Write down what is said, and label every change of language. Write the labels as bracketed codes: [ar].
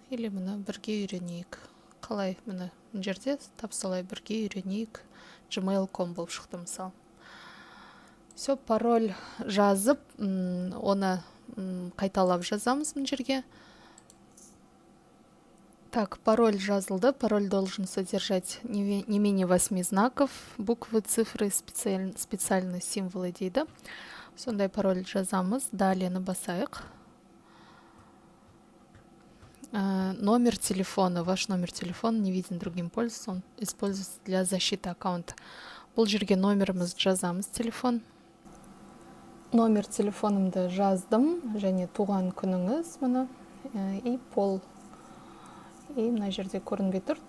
[kk] Или мұны бірге үйренейік. Қалай мұны жерде тапсалай бірге үйренейік. Gmail.com болып шықты мысал. [ru] Все, [kk] пароль жазып, оны қайталап жазамыз мұн жерге. Так, пароль жазылды. [ru] Пароль должен содержать не менее 8 знаков, буквы, цифры, специальные символы [kk] дейді. Сондай пароль жазамыз. [ru] Далее [kk] басайық. [ru] Номер телефона. Ваш номер телефона не виден другим пользователям. Он используется для защиты аккаунта. [kk] Бұл жерге номеріміз жазамыз, телефон. Номер телефонымды жаздым. Және туған күніңіз мұны. [ru] И пол. И [kk] мына жерде көрінбей тұр.